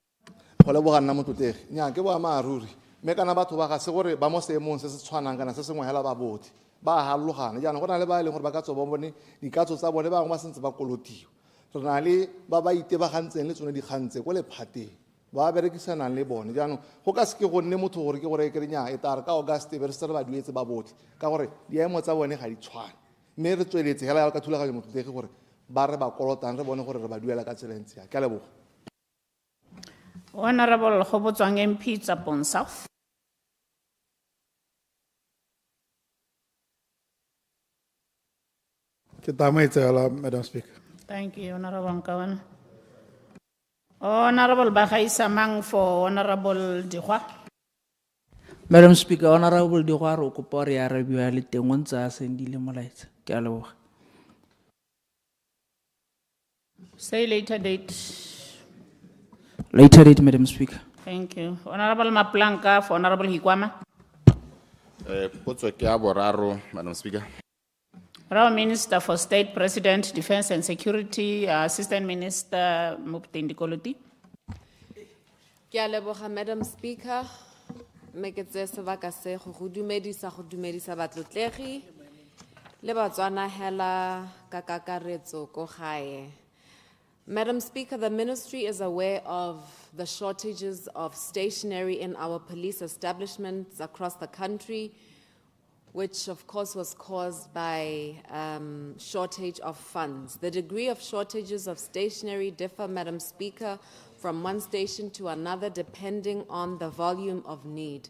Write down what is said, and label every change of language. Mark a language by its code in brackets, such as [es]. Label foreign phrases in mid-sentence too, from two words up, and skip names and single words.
[tn] go leboga nna motlotegi nnyaa ke boammaaruri mme kana batho ba ga se gore ba mo seemong se se tshwanang kana se sengwe hela ba botlhe ba halologane jaanong go na le ba e leng gore ba ka tswa ba bone dikatso tsa bone bangwe ba sentse ba kolotiwa re na le ba ba itebagantseng le tsone dikgantse ko lephateng ba berekisanang le bone jaanong go ka seke go nne motho gore ke gore ke re nnyaa e tare ka auguste be re se re ba duetse ba botlhe ka gore diemo tsa bone ga di tshwane mme re tsweletse hela yalo ka thulaganyo motlotegi gore ba re ba kolotang re bone gore re ba duela ka tsela ntse ya ke a leboga [en] Honorable Hlatswang MP Tsapong South. [tn] Ke tamaitse [en] Madam Speaker. Thank you, Honorable Nkawana. Honorable Bagaisamang for Honorable Dihwa. Madam Speaker, [tn] Honorable Dihwa re kopa re arabiwa le teng o ntse a sendile molaetsa ke a leboga [en] Say later date. later date, Madam Speaker. Thank you. Honorable Maplanka for Honorable Hikwama. [tn] Potso ke a boraro, [en] Madam Speaker. Honorable Minister for State, President, Defense and Security, Assistant Minister Muptendi Koloti. [tn] Ke a leboga, [en] Madam Speaker. [tn] Me ke tse sebaka se go dumedisa batlotlegi le batswana hela ka kakaretso ko gae. [en] Madam Speaker, the ministry is aware of the shortages of stationery in our police establishments across the country, which of course was caused by shortage of funds. The degree of shortages of stationery differ, Madam Speaker, from one station to another depending on the volume of need.